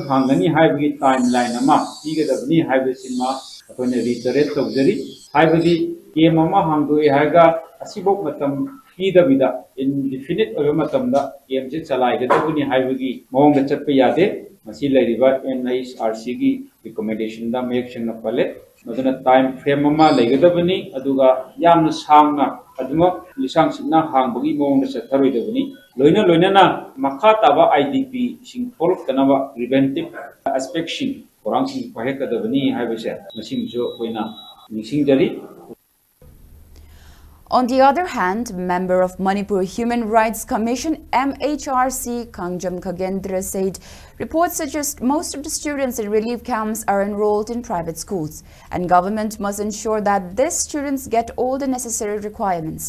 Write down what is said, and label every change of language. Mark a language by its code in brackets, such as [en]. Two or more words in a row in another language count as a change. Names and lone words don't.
[mni] hangani haibagi timeline ama tigadabni haibasima akoina reiterate tawjari haibagi camp ama hangdoi haiga asibok matam pidabida indefinite oba matamda camp se chalaigadabni haibagi mawngda chatpa yade masi lairiba MHRC gi recommendation da [en] make sure [mni] na pale maduna [en] time frame [mni] ama laigadabni aduga yamna sangna aduma lisang sina hangbagi mawngda chatharoidabni loina na makha taba IDP sing follow kanaba [en] preventive aspect [mni] sing orang sing pahekadabni haibase masimjo koina nisingdari. [en] On the other hand, member of Manipur Human Rights Commission MHRC Kangjam Khagendra said reports suggest most of the students in relief camps are enrolled in private schools, and government must ensure that these students get all the necessary requirements.